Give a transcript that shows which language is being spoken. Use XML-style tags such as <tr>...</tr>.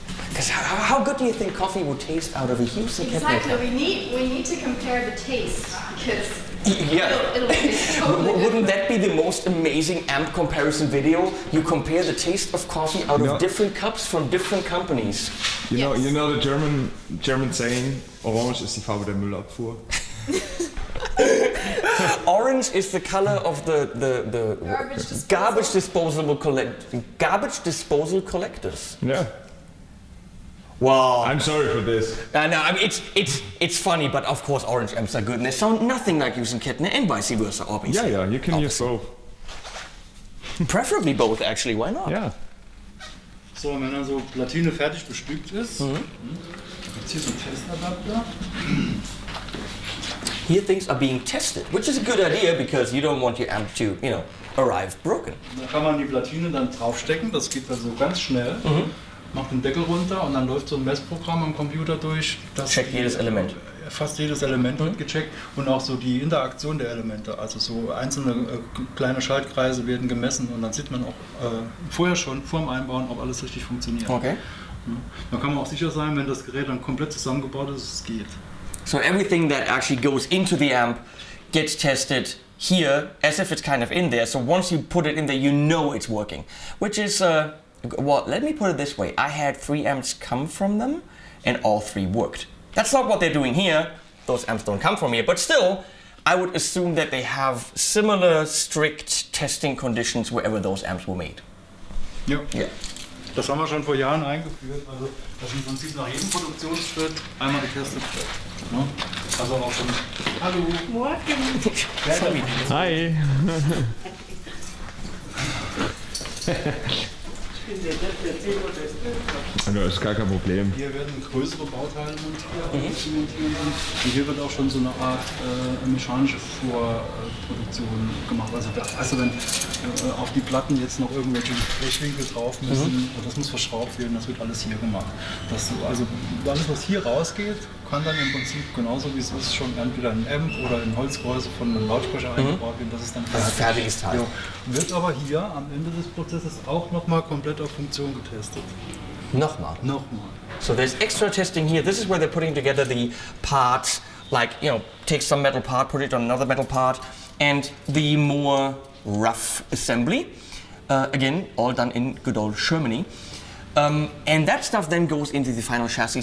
<en>Because how good do you think coffee would taste out of a Hughes Kettner Exactly. cup? We need to compare the taste because Yeah. it'll taste totally Wouldn't that be the most amazing amp comparison video? You compare the taste of coffee out No. of different cups from different companies. You Yes. know the German saying,</en> <de>Orange ist die Farbe der Müllabfuhr.</de> <en>Orange is the color of the Garbage disposal. garbage disposal collectors. Yeah. Wow. I'm sorry for this. I know. I mean, it's funny, but of course, orange amps are good, and they sound nothing like Hughes Kettner, and vice versa, obviously. Yeah, you can use both. Preferably both, actually. Why not? Yeah.</en> <de>So, wenn dann so Platine fertig bestückt ist, gibt's hier so einen Testadapter.</de> <en>Here things are being tested, which is a good idea because you don't want your amp to, arrive broken.</en> <de>Da kann man die Platine dann draufstecken, das geht also ganz schnell. Macht den Deckel runter und dann läuft so ein Messprogramm am Computer durch. Das Checkt jedes Element. Fast jedes Element wird gecheckt und auch so die Interaktion der Elemente. Also so einzelne kleine Schaltkreise werden gemessen und dann sieht man auch vorher schon, vor dem Einbauen, ob alles richtig funktioniert. Okay. Dann kann man auch sicher sein, wenn das Gerät dann komplett zusammengebaut ist, es geht.</de> <en>So everything that actually goes into the amp gets tested here as if it's kind of in there. So once you put it in there, you know it's working. Which is, well, let me put it this way. I had 3 amps come from them and all 3 worked. That's not what they're doing here. Those amps don't come from here. But still, I would assume that they have similar strict testing conditions wherever those amps were made.</en> <de>Ja.</de> <en>Yeah.</en> <de>Das haben wir schon vor Jahren eingeführt. Also das im Prinzip nach jedem Produktionsschritt einmal getestet wird. Ne? Also auch schon. Hallo.</de> <en>Sorry. Hi.</en> <de>Das ist gar kein Problem. Hier werden größere Bauteile montiert, und hier wird auch schon so eine Art mechanische Vorproduktion gemacht. Also, wenn auf die Platten jetzt noch irgendwelche Blechwinkel drauf müssen, und das muss verschraubt werden, das wird alles hier gemacht. Also alles, was hier rausgeht, kann dann im Prinzip genauso wie es ist schon entweder in Amp oder in Holzgehäuse von einem Lautsprecher eingebaut werden. Das ist dann fertig ist halt. Ja. Wird aber hier am Ende des Prozesses auch nochmal komplett auf Funktion getestet. Nochmal. Nochmal.</de> <en>So there's extra testing here. This is where they're putting together the parts, like, take some metal part, put it on another metal part, and the more rough assembly. Again, all done in good old Germany. And that stuff then goes into the final chassis.</en>